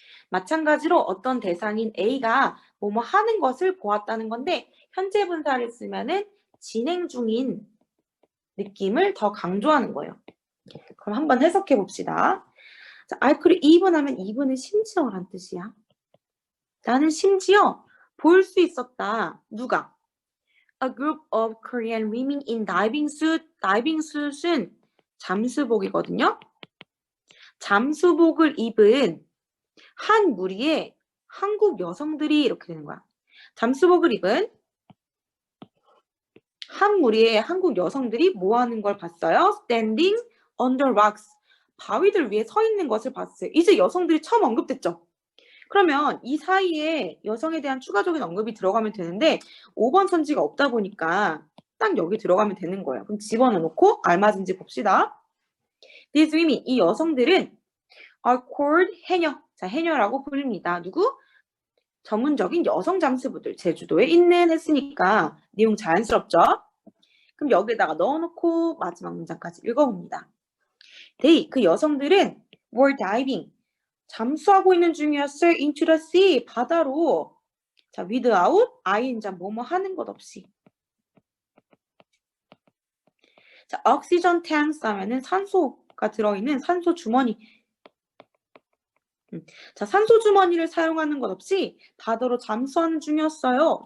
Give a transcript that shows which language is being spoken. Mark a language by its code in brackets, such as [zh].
[ko] 마찬가지로 어떤 대상인 A가 뭐뭐 하는 것을 보았다는 건데 현재 분사를 쓰면은 진행 중인 느낌을 더 강조하는 거예요. 그럼 한번 해석해 봅시다. 자, I could even 하면 even은 심지어란 뜻이야. 나는 심지어 볼 수 있었다. 누가? [en] A group of Korean women in diving suit. [ko] diving suit은 잠수복이거든요. 잠수복을 입은 한 무리의 한국 여성들이 이렇게 되는 거야. 잠수복을 입은 한 무리의 한국 여성들이 뭐 하는 걸 봤어요? [en] Standing under rocks. [ko] 바위들 위에 서 있는 것을 봤어요. 이제 여성들이 처음 언급됐죠. 그러면 이 사이에 여성에 대한 추가적인 언급이 들어가면 되는데 5번 선지가 없다 보니까 딱 여기 들어가면 되는 거예요. 그럼 집어넣고 알맞은지 봅시다. [en] These women, 이 여성들은 are called 해녀. [ko] 자, 해녀라고 불립니다. 누구? 전문적인 여성 잠수부들 제주도에 있는 했으니까 내용 자연스럽죠? 그럼 여기에다가 넣어놓고 마지막 문장까지 읽어봅니다. They, 그 여성들은 were diving, 잠수하고 있는 중이었어요. [en] into the sea, 바다로. [ko] 자, without, ing, 뭐뭐 하는 것 없이. 자, oxygen tanks 하면은 산소가 들어있는 산소 주머니. 자, 산소 주머니를 사용하는 것 없이 바다로 잠수하는 중이었어요.